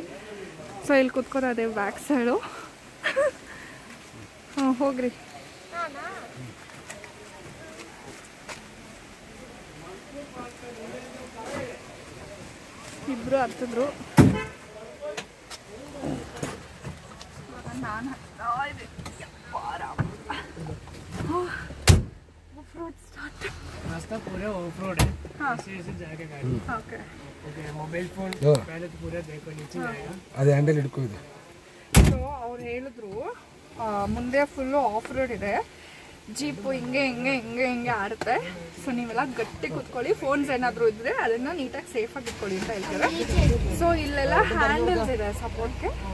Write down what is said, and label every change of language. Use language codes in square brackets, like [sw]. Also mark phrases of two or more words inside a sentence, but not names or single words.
[kn] ಸೊ ಇಲ್ಲಿ ಕೂತ್ಕೋದು ಅದೇ ಬ್ಯಾಕ್ ಸೈಡು. ಹಾಂ, ಹೋಗ್ರಿ. ಇಬ್ಬರು ಹತ್ತಿದ್ರು. ನಾನು ಹತ್ತಾ ಇದೆ. [en] off-road start. [hi] रास्ता पूरा ऑफ-रोड है. हाँ. ऐसे जाके गाड़ी. ओके. ओके, [en] mobile phone [hi] पहले तो पूरा देखो नीचे जाएगा. [kn] ಅದು ಹ್ಯಾಂಡಲ್ ಹಿಡ್ಕೋದು. ಸೊ ಅವ್ರು ಹೇಳಿದ್ರು ಮುಂದೆ [en] full off road [kn] ಇದೆ, ಜೀಪು ಹಿಂಗೆ ಹಿಂಗೆ ಹಿಂಗೆ ಹಿಂಗೆ ಆಡುತ್ತೆ. ಸೊ ನೀವೆಲ್ಲ ಗಟ್ಟಿ ಕೂತ್ಕೊಳ್ಳಿ, ಫೋನ್ಸ್ ಏನಾದರೂ ಇದ್ದರೆ ಅದನ್ನು ನೀಟಾಗಿ ಸೇಫಾಗಿ ಇಟ್ಕೊಳ್ಳಿ ಅಂತ ಹೇಳ್ತಾರೆ. ಸೊ ಇಲ್ಲೆಲ್ಲ ಹ್ಯಾಂಡಲ್ಸ್ ಇದೆ ಸಪೋರ್ಟ್ಗೆ.